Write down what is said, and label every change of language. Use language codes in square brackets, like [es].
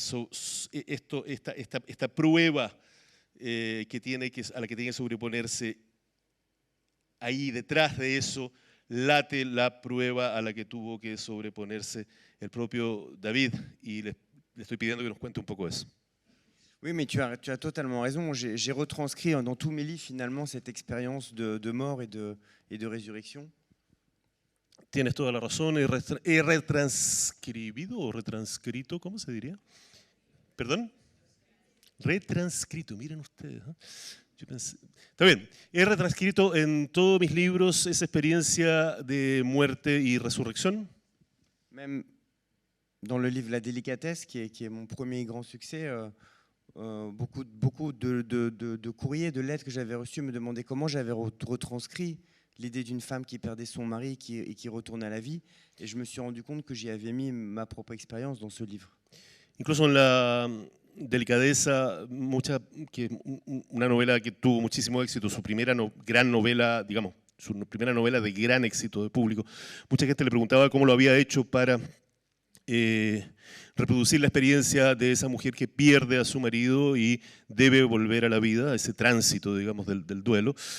[es] Esta prueba a la que tiene que sobreponerse, ahí detrás de eso late la prueba a la que tuvo que sobreponerse el propio David, y le estoy pidiendo que nos cuente un poco eso. [fr] Oui, mais tu as totalement raison. J'ai retranscrit dans tous mes livres finalement cette expérience de mort et de résurrection. [es] Tienes toda la razón, he retranscribido o retranscrito, ¿cómo se diría? ¿Perdón? Retranscrito, miren ustedes. ¿Eh? Yo pensé, está bien, he retranscrito en todos mis libros esa experiencia de muerte y resurrección. [fr] Même dans le livre La délicatesse, qui est mon premier grand succès, beaucoup de courriers, de lettres que j'avais reçues me demandaient comment j'avais retranscrit l'idée d'une femme qui perdait son mari et qui retourne à la vie. Et je me suis rendu compte que j'y avais mis ma propre expérience dans ce livre. [es] Incluso en la Delicadeza, que una novela que tuvo muchísimo éxito, su primera gran novela, digamos, su primera novela de gran éxito de público. Mucha gente le preguntaba cómo lo había hecho para reproducir la experiencia de esa mujer que pierde a su marido y debe volver a la vida, ese tránsito, digamos, del duelo.